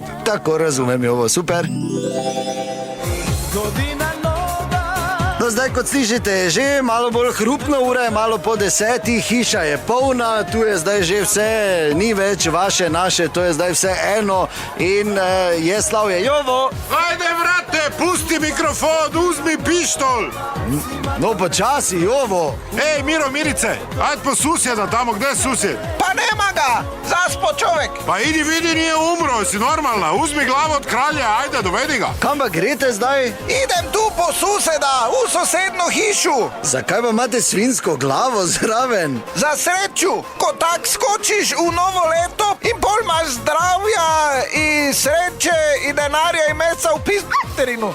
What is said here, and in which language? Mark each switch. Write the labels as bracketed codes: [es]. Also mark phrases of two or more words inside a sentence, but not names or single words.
[sl] Tako, razumem, Jovo, super. No, zdaj, kot slišite, je že malo bolj hrupno, ura je malo po 10, hiša je polna, tu je zdaj že vse, ni več vaše, naše, to je zdaj vse eno in je slavje. Jovo! [hr] Ajde, vrate, pusti mikrofon, uzmi pištol! [sl] No, počasi, Jovo! [hr] Ej, Miro, Mirice, ajde po susjeda tamo, gdje je susjed? Pa nema ga, zaspo čovek. Pa idi vidi, nije umro, si normalna, uzmi glavu od kralja, ajde, dovedi ga. [sl] Kam pa grete zdaj? [hr] Idem tu po suseda, v sosedno hišu. [sl] Zakaj pa imate svinsko glavo zraven? Za sreču, ko tak skočiš v novo leto in pol imaš zdravja in sreče in denarja in meca v pisterinu.